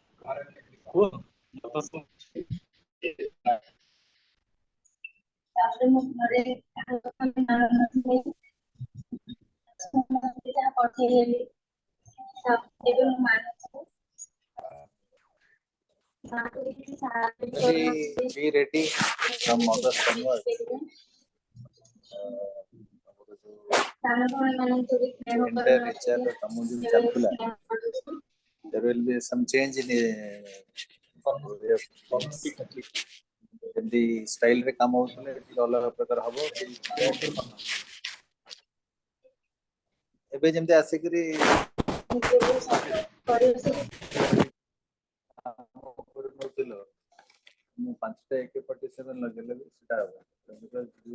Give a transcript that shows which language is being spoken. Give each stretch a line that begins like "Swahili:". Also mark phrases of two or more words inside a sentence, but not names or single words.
Odia: ତାପରେ ମୁଁ ଘରେ ଯାହା ପଠେଇଲି ଏବେ ମୁଁ ମାନୁଛି
English: Be ready from August onwards.
Odia: ସାନ ଭଉଣୀମାନଙ୍କୁ ବି ସ୍ନେହ
English: Entire nature
Odia: କରୁନଥିଲି ତମକୁ ଯୋଉ ଏବେ ଚାଲୁଥିଲା, ସ୍ନେହ କରୁଛି।
English: there will be some change in
Odia: ଯେମିତି ଷ୍ଟାଇଲ ରେ କାମ ହଉଥିଲେ ଟିକେ ଅଲଗା ପ୍ରକାର ହବ। ଏବେ ଯେମିତି ଆସିକିରି ନିଜକୁ ପରିବେଶକୁ ନଉଥିଲ, ମୁଁ 5ଟା AK-47 ଲଗେଇଲେ ବି ସେଟା ହବ।